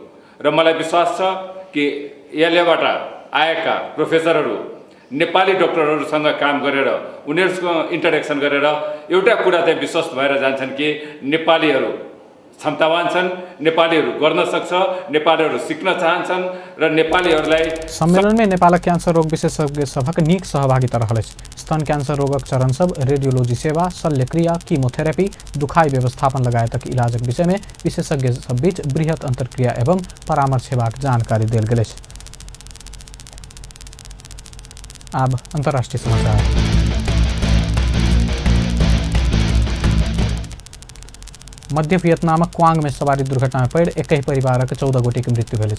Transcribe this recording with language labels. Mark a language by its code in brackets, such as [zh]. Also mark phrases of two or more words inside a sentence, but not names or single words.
[ne] र मलाई विश्वास छ कि यसलेबाट आएका प्रोफेसरहरू नेपाली डक्टरहरूसँग काम गरेर उनीहरूसँग इन्टरेक्सन गरेर एउटा कुरा चाहिँ विश्वस्त भएर जान्छन् कि नेपालीहरू क्षमतावान छन्, नेपालीहरू गर्न सक्छ, नेपालीहरू सिक्न चाहन्छन् र नेपालीहरूलाई [mai] सम्मेलन में नेपाल क्यान्सर रोग विशेषज्ञ सभक नीक सहभागिता रहल अछि। स्तन क्यान्सर रोगक चरण सब, रेडियोलॉजी सेवा, शल्यक्रिया, कीमोथेरेपी, दुखाई व्यवस्थापन लगायतक इलाजक विषय में विशेषज्ञ सब बीच बृहत अंतर्क्रिया एवं परामर्श सेवाक जानकारी देल गेल अछि। अब अंतर्राष्ट्रीय समाचार। मध्य वियतनाम क्वांग में सवारी दुर्घटना में पड़ एक ही परिवार के 14 गोटे की मृत्यु भेल।